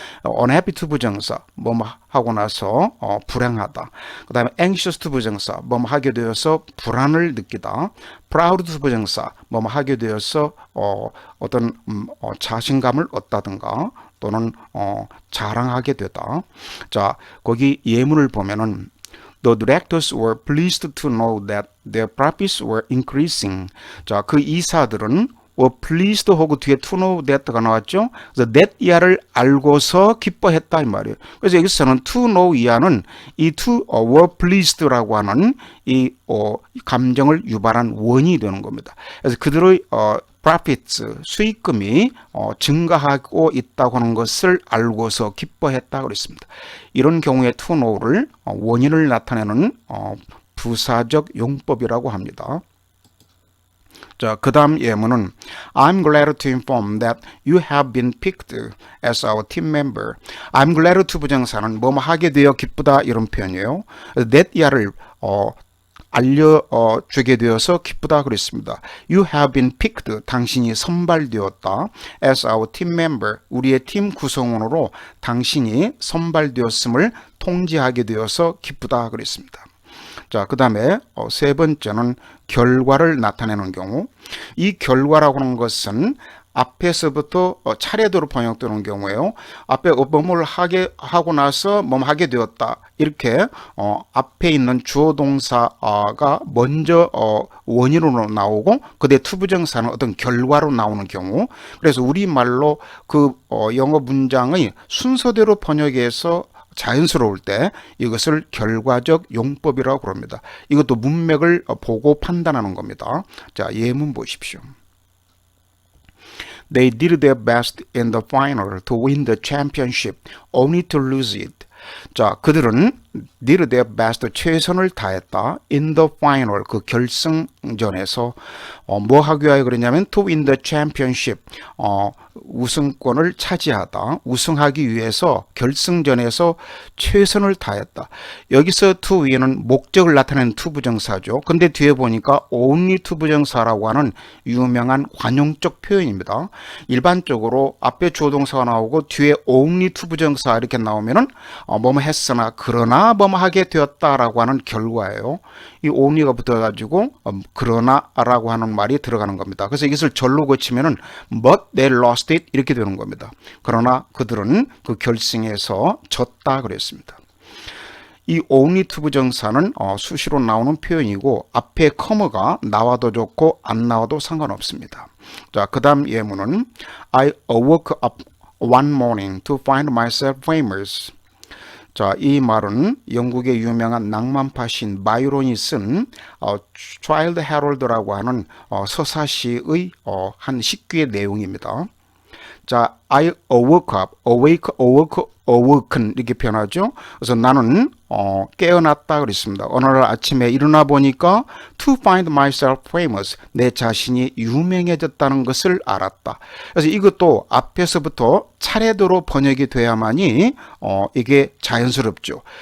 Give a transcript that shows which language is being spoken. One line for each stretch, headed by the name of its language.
English: unhappy to
Korean: 부정사, 뭐뭐 하고 나서 불행하다. 그 다음에
English: anxious to
Korean: 부정사, 뭐뭐 하게 되어서 불안을 느끼다.
English: proud to
Korean: 부정사, 뭐뭐 하게 되어서 어떤 자신감을 얻다든가 또는 자랑하게 되다. 자, 거기 예문을 보면은
English: The directors were pleased to know that their profits were increasing.
Korean: 자, 그 이사들은
English: were pleased
Korean: 하고 뒤에
English: to know that
Korean: 가 나왔죠. 그래서 that 이하를 알고서 기뻐했다 이 말이에요. 그래서 여기서는
English: to know
Korean: 이하는 이
English: to were pleased
Korean: 라고 하는 이 감정을 유발한 원인이 되는 겁니다. 그래서 그들의 profits, 수익금이 증가하고 있다고 하는 것을 알고서 기뻐했다고 그랬습니다. 이런 경우에
English: to know
Korean: 를 원인을 나타내는 부사적 용법이라고 합니다. 자, 그 다음 예문은
English: I'm glad to inform that you have been picked as our team member. I'm glad to
Korean: 부정사는 뭐뭐 하게 되어 기쁘다 이런 표현이에요. that 이하를 알려주게 되어서 기쁘다 그랬습니다.
English: You have been picked,
Korean: 당신이 선발되었다.
English: As our team member,
Korean: 우리의 팀 구성원으로 당신이 선발되었음을 통지하게 되어서 기쁘다 그랬습니다. 자, 그 다음에 세 번째는 결과를 나타내는 경우, 이 결과라고 하는 것은 앞에서부터 차례대로 번역되는 경우에요. 앞에 뭐뭘 하고 나서 뭐 하게 되었다. 이렇게 앞에 있는 주어 동사가 먼저 원인으로 나오고 그다음에 투부정사는 어떤 결과로 나오는 경우. 그래서 우리말로 그 영어 문장의 순서대로 번역해서 자연스러울 때 이것을 결과적 용법이라고 그럽니다. 이것도 문맥을 보고 판단하는 겁니다. 자, 예문 보십시오.
English: They did their best in the final to win the championship, only to lose it.
Korean: 자, 그들은
English: did their best,
Korean: 최선을 다했다.
English: in the final,
Korean: 그 결승전에서 뭐 하기 위하여 그러냐면
English: to win the championship,
Korean: 우승권을 차지하다. 우승하기 위해서 결승전에서 최선을 다했다. 여기서
English: to win
Korean: 은 목적을 나타내는 to 부정사죠. 근데 뒤에 보니까
English: only to
Korean: 부정사라고 하는 유명한 관용적 표현입니다. 일반적으로 앞에 주어 동사가 나오고 뒤에
English: only to
Korean: 부정사 이렇게 나오면은 뭐뭐 했으나 그러나 뭐뭐 하게 되었다라고 하는 결과예요. 이 only가 붙어가지고 그러나라고 하는 말이 들어가는 겁니다. 그래서 이것을 절로 고치면은
English: but they lost it
Korean: 이렇게 되는 겁니다. 그러나 그들은 그 결승에서 졌다 그랬습니다. 이
English: only to
Korean: 부정사는 수시로 나오는 표현이고 앞에 커머가 나와도 좋고 안 나와도 상관없습니다. 자, 그 다음 예문은
English: I awoke up one morning to find myself famous.
Korean: 자, 이 말은 영국의 유명한 낭만파 시인 바이론이 쓴 Childe Harold라고 하는 서사시의 한 식귀의 내용입니다.
English: 자, I awoke up, awoken
Korean: 이렇게 표현하죠. 그래서 나는 깨어났다 그랬습니다. 어느 날 아침에 일어나 보니까
English: to find myself famous,
Korean: 내 자신이 유명해졌다는 것을 알았다. 그래서 이것도 앞에서부터 차례대로 번역이 돼야만이 이게 자연스럽죠.